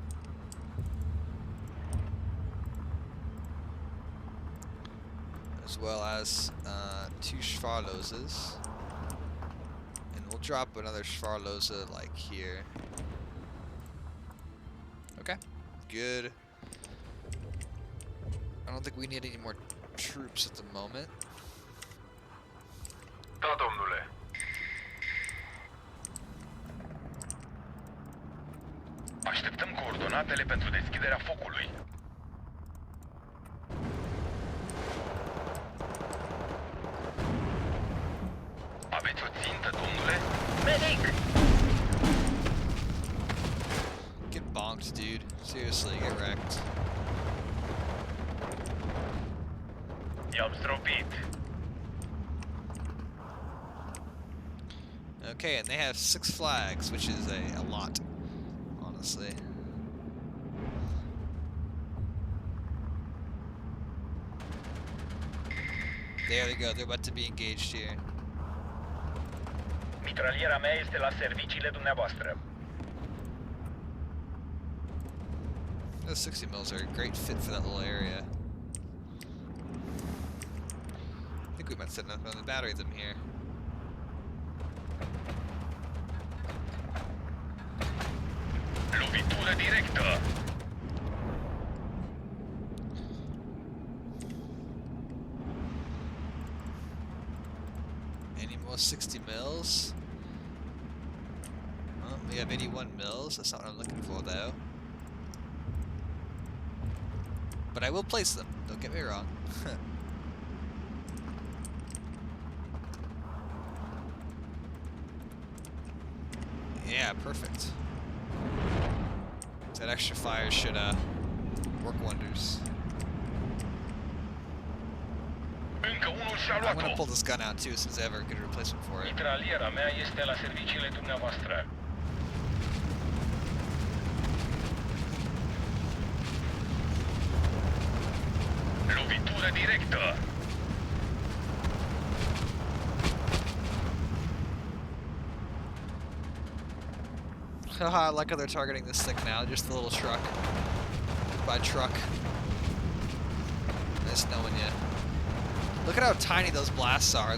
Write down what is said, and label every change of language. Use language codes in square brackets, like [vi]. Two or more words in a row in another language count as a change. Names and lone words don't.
[en] As well as 2 Schwarloses. And we'll drop another Schwarlose like here. Okay, good. I don't think we need any more troops at the moment. [ro] Da, domnule. Așteptăm coordonatele pentru deschiderea focului. Aveți o țintă, domnule? Medic! [en] Get bonked, dude. Seriously, get wrecked. [ro] I-am stropit. [en] Okay, and they have 6 flags, which is a lot, honestly. There they go, they're about to be engaged here. [ro] Mitraliera mea este la serviciile dumneavoastră. [en] Those 60 mils are a great fit for that little area. I think we might set another battery of them here. [ro] Lovitură directă. [en] 60 mils. Well, we have 81 mils. That's not what I'm looking for, though. But I will place them. Don't get me wrong. Yeah, perfect. That extra fire should work wonders. [ro] Încă unul și-a [en] I'm gonna [ro] luat-o. [en] pull this gun out too, since I have a good replacement for it. [ro] Mitraliera mea este la serviciile dumneavoastră. Lovitură directă. [en] Haha, I like how they're targeting this thing now, just the little truck. By truck. Nice knowing you. Look at how tiny those blasts are.